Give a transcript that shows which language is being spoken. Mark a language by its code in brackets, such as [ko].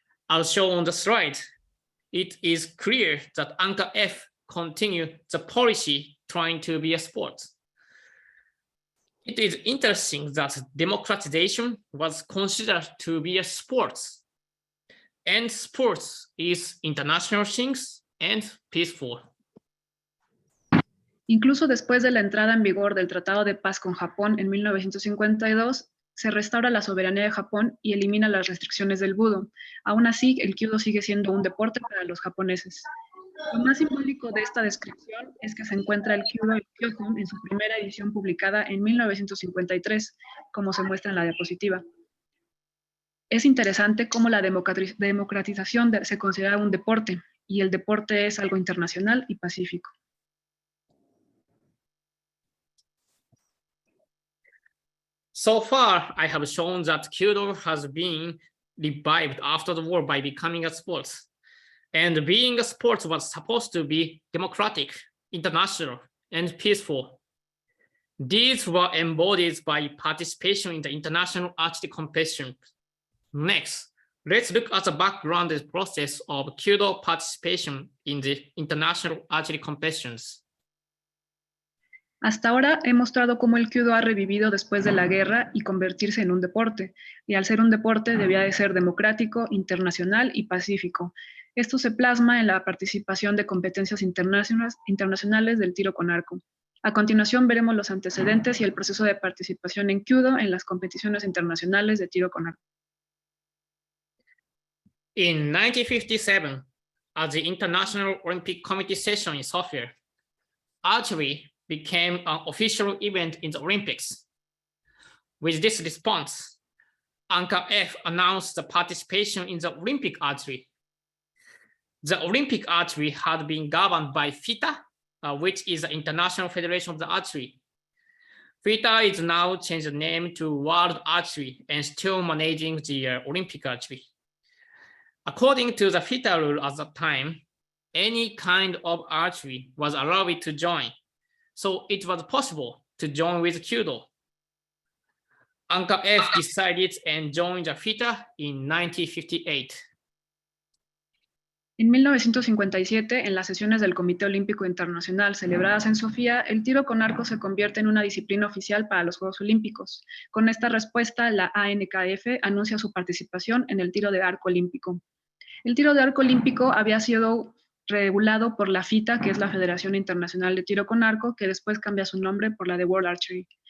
[en] As shown on the slide, it is clear that Anchor F continued the policy trying to be a sport. It is interesting that democratization was considered to be a sport, and sports is international things and peaceful. [es] Incluso después de la entrada en vigor del Tratado de Paz con Japón en 1952, se restaura la soberanía de Japón y elimina las restricciones del Budo. Aún así, el Kyudo sigue siendo un deporte para los japoneses. Lo más simbólico de esta descripción es que se encuentra el Kyudo en Kyoto en su primera edición publicada en 1953, como se muestra en la diapositiva. Es interesante cómo la democratización se considera un deporte, y el deporte es algo internacional y pacífico. [en] So far, I have shown that Kyudo has been revived after the war by becoming a sport. And being a sport was supposed to be democratic, international, and peaceful. These were embodied by participation in the international archery competition. Next, let's look at the background and process of Kyudo participation in the international archery competitions. [es] Hasta ahora he mostrado cómo el Kyudo ha revivido después de la guerra y convertirse en un deporte, y al ser un deporte debía de ser democrático, internacional y pacífico. Esto se plasma en la participación de competencias internacionales del tiro con arco. A continuación veremos los antecedentes y el proceso de participación en Kyudo en las competiciones internacionales de tiro con arco. [en] In 1957, at the International Olympic Committee session in Sofia, archery became an official event in the Olympics. With this response, AKR announced the participation in the Olympic archery. The Olympic archery had been governed by FITA, which is the International Federation of the Archery. FITA is now changed the name to World Archery and still managing the Olympic archery. According to the FITA rule at that time, any kind of archery was allowed to join. So it was possible to join with Kyudo. AKR decided and joined the FITA in 1958. [es] En 1957, en las sesiones del Comité Olímpico Internacional celebradas en Sofía, el tiro con arco se convierte en una disciplina oficial para los Juegos Olímpicos. Con esta respuesta, la ANKF anuncia su participación en el tiro de arco olímpico. El tiro de arco olímpico había sido regulado por la FITA, que es la Federación Internacional de Tiro con Arco, que después cambia su nombre por la de World Archery.